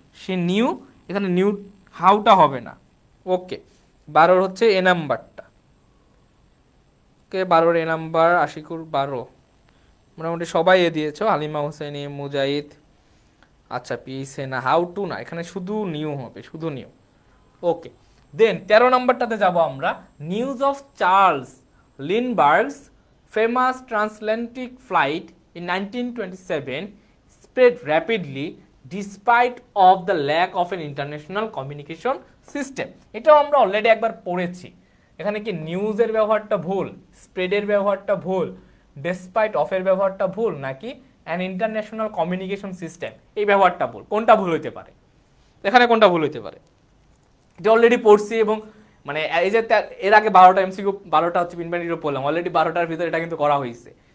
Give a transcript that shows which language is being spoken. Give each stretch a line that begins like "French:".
Bangla: She new, এখানে new, হাউটা হবে না। ওকে, 12 হচ্ছে এ নাম্বারটা। ওকে, 12 এ নাম্বার, আশিকুর 12, মোটামুটি সবাই এ দিয়েছো, হালিমা হোসেন, মুজাহিদ। আচ্ছা, পিসে না, হাউ টু না, এখানে শুধু নিউ হবে, শুধু নিউ। ওকে, দেন 13 নাম্বারটাতে যাব আমরা।
English: News of Charles Lindbergh's famous transatlantic flight in 1927 spread rapidly despite of the lack of an international communication system।
Bangla: এটাও আমরা অলরেডি একবার পড়েছি। এখানে কি নিউজের ব্যবহারটা ভুল, স্প্রেডের ব্যবহারটা ভুল, ডেসপাইট অফ এর ব্যবহারটা ভুল, নাকি অ্যান ইন্টারন্যাশনাল কমিউনিকেশন সিস্টেম এই ব্যবহারটা ভুল? কোনটা ভুল হইতে পারে? এখানে কোনটা ভুল হইতে পারে? এটা অলরেডি পড়ছি এবং মানে এই যে এর আগে 12টা এমসিকিউ 12টা হচ্ছে পিন পয়েন্ট ডিরো পড়লাম, অলরেডি 12টার ভিতরে এটা কিন্তু করা হয়েছে।